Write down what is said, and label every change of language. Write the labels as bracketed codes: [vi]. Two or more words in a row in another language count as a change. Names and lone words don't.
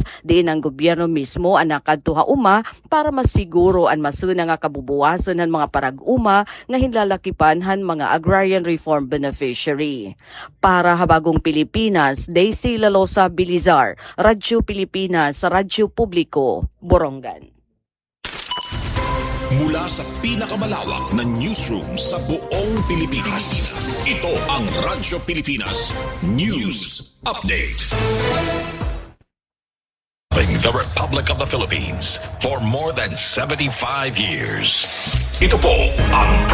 [war] Diin ang gobyerno mismo ang nakadtuha uma para masiguro ang masuna nga kabubuwasan ng mga parag-uma nga hinlalakipan han mga [en] agrarian reform beneficiary. [war] Para habagong Pilipinas, Daisy Lalosa Bilizar, Radyo Pilipinas, Radyo Publiko, Borongan. [tl] Mula sa pinakamalawak na newsroom sa buong Pilipinas, ito ang Radyo Pilipinas News Update. [en] The Republic of the Philippines for more than 75 years. [tl] Ito po ang